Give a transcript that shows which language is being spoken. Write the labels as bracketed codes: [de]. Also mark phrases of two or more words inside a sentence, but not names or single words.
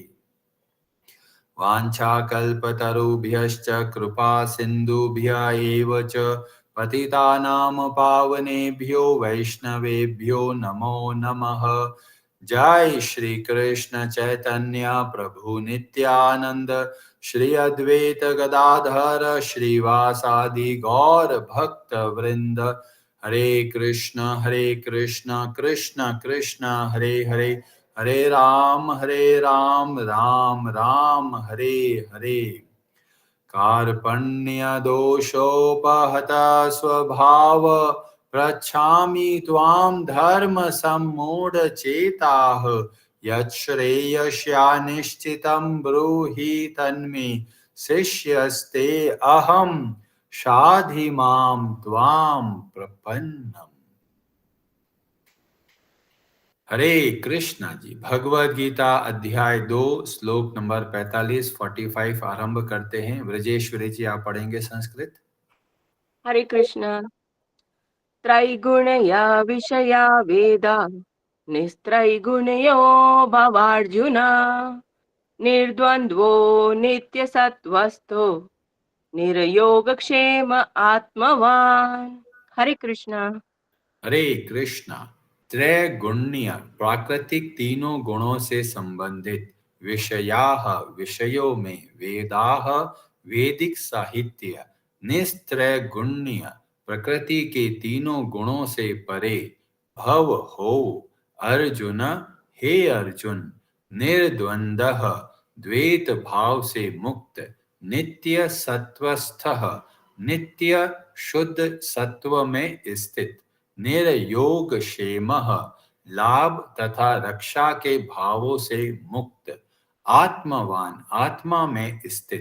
[sa] वाञ्छाकल्पतरुभ्यश्च कृपा सिन्धुभ्य एव च पतितानां पावनेभ्यो वैष्णवेभ्यो नमो नमः। जय श्री कृष्ण चैतन्य प्रभु नित्यानंद श्री अद्वैत गदाधर श्रीवासादि गौर भक्त वृंद। हरे कृष्ण कृष्ण कृष्ण हरे हरे हरे राम राम राम हरे हरे। कार्पण्य दोषोपहत स्वभाव प्रच्छामि त्वां धर्म सम्मूढ़ चेताः। यच्छ्रेयस्यानिश्चितं ब्रूहि तन्मे शिष्यस्ते अहं शाधि मां त्वां प्रपन्नम्। [hi] हरे कृष्णा जी, भगवद गीता अध्याय 2 श्लोक नंबर 45 आरंभ करते हैं। ब्रजेश्वरी जी आप पढ़ेंगे संस्कृत। हरे कृष्ण। [sa] त्रैगुणया विषया वेदा निस्त्रैगुणयो भवार्जुन निर्द्वन्द्वो नित्यसत्त्वस्थो निर्योगक्षेम आत्मवान। [hi] हरे कृष्ण। हरे कृष्णा। त्रैगुण्य प्राकृतिक तीनों गुणों से संबंधित, विषयाः विषयों में, वेदाः वैदिक साहित्य, निस्त्रैगुण्य प्रकृति के तीनों गुणों से परे, भव हो अर्जुन हे अर्जुन, निर्द्वंद्वः द्वैत भाव से मुक्त, [sa] नित्य सत्वस्थः [hi] नित्य शुद्ध सत्व में स्थित, [sa] निर्योग क्षेमः [hi] लाभ तथा रक्षा के भावों से मुक्त, आत्मवान आत्मा में स्थित।